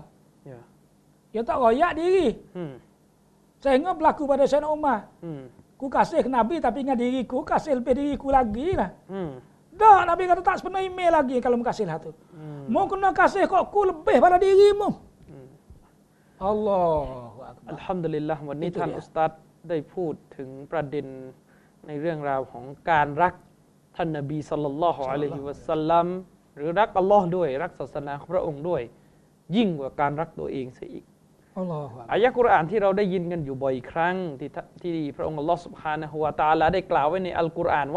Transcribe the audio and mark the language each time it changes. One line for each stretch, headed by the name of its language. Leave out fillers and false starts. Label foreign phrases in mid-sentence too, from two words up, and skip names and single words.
Malay: Ya. Dia tak royak diri. Sehingga berlaku pada Sayyidina Umar. Ku kasih ke Nabi tapi dengan diriku, kasih lebih diriku lagi lah. Tak, Nabi kata tak sepenuh email lagi kalau kasih lah tu. Mau kena kasih kok ku lebih pada dirimu.
Arabic: الله أكبر.
Thai: Alhamdulillah วันนี้ท่านอุสตัดได้พูดถึงประเด็นในเรื่องราวของการรักท่านนบี
Arabic: صلى الله عليه وسلم
Thai: หรือรักอัลลอฮ์ด้วยรักศาสนาของพระองค์ด้วยยิ่งกว่าการรักตัวเองเสียอีกอายะห์กุรอานที่เราได้ยินกันอยู่บ่อยครั้งที่พระองค์อัลลอฮ์
Arabic: سبحانه وتعالى
Thai: ได้กล่าวไว้ในอัลกุรอานว่า